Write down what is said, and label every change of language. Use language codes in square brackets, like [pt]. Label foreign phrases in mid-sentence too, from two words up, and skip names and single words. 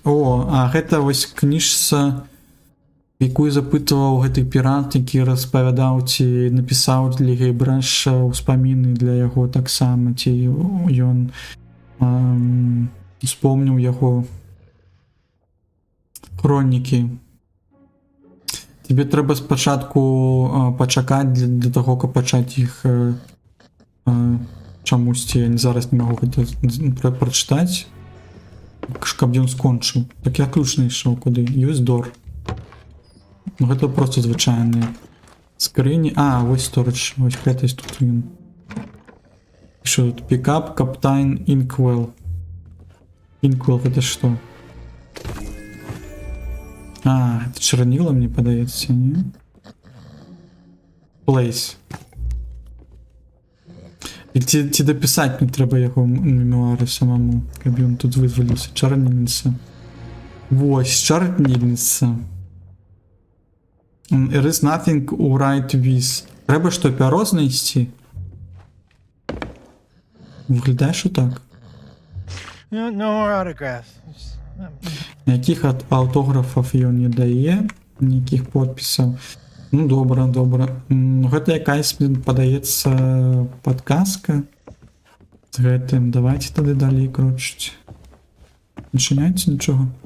[be] О, а гэта вось кніжца, якую запытваў гэты пірат, які распавядаў, ці напісаў для Гейбраша ўспаміны для яго таксама, ці ён успомніў яго хронікі. Тебе трэба спачатку пачакаць для таго, каб пачаць іх чамусьці. Я зараз не магу гэта прачытаць, каб ён скончыў. Так я ключ знайшоў, куды? [en] Use door. [be] Ну, гэта просто звычайныя скрыні. А, вось storage, вось гэта тут ён. [uk] Що тут? [en] Pick up Captain Inkwell. Inkwell, [be] гэта што? А, это чарніла, мне падаецца, не? [en] Place. [be] І ці дапісаць не трэба яго мемуары самому, каб ён тут вызваліўся. Чарнільніца. Вось, чарнільніца. [en] There is nothing to write with. [uk] Треба що, [be] пяро знайсці? [uk] Виглядає, що так. [en] No autographs. [be] Ніяких аўтографаў ён не дае, ніякіх подпісаў. Ну, добра, добра. Гэта якась, мне падаецца, падказка з гэтым. Давайте тады далей крочыць. Не чыняецца нічога.